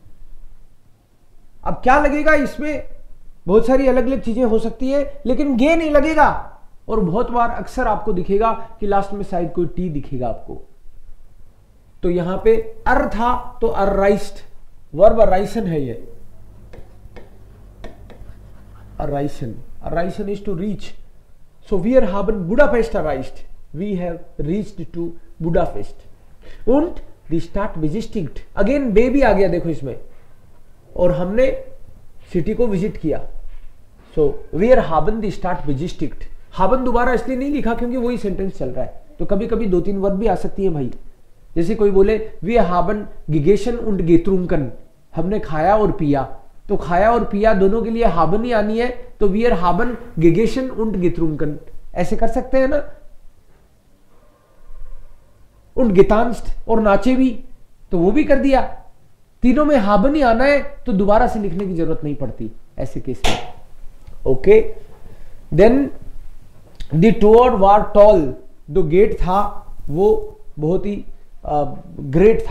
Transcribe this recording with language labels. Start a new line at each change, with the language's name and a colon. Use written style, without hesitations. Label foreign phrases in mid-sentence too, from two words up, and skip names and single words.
Hindi: अब क्या लगेगा इसमें, बहुत सारी अलग अलग चीजें हो सकती है, लेकिन गे नहीं लगेगा। और बहुत बार अक्सर आपको दिखेगा कि लास्ट में शायद कोई टी दिखेगा आपको। तो यहां पे अर था तो अराइस्ड, वर्ब अराइसन है ये, अराइसन, अराइसन
English: is to reach.
German: सो वी आर haben Budapest erreicht,
English: we have reached to Budapest
German: und die Stadt besichtigt।
Hindi: अगेन बे भी आ गया देखो इसमें, और हमने सिटी को विजिट किया।
German: सो वी आर haben die Stadt besichtigt।
Hindi: haben दोबारा इसलिए नहीं लिखा क्योंकि वही सेंटेंस चल रहा है, तो कभी कभी 2-3 वर्ब भी आ सकती है भाई। जैसे कोई बोले
German: वी haben gegessen und getrunken,
Hindi: हमने खाया और पिया, तो खाया और पिया दोनों के लिए haben ही आनी है, तो वी आर
German: haben gegessen und getrunken,
Hindi: ऐसे कर सकते हैं ना।
German: und getanzt
Hindi: और नाचे भी, तो वो भी कर दिया। तीनों में haben ही आना है तो दोबारा से लिखने की जरूरत नहीं पड़ती ऐसे केस में। ओके, देन
German: das Tor war toll,
Hindi: जो गेट था वो बहुत ही ग्रेट था।